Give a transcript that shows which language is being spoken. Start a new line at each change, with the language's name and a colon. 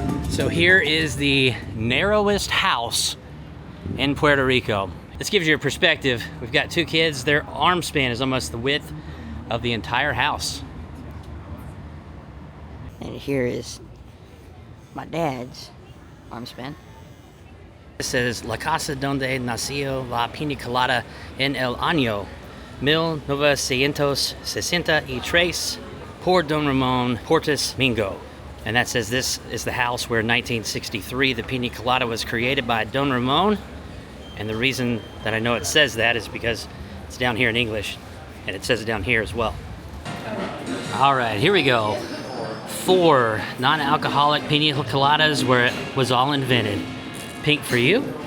English: So here is the narrowest house in Puerto Rico. This gives you a perspective. We've got 2 kids. Their arm span is almost the width of the entire house. And here is my dad's arm span. It says
Spanish: La Casa Donde Nació la Pina Colada en el año 1963 por Don Ramon Portes Mingo.
English: And that says this is the house where in 1963 the Pina Colada was created by Don Ramon. And the reason that I know it says that is because it's down here in English, and it says it down here as well. All right, here we go. 4 non-alcoholic pina coladas where it was all invented. Pink for you.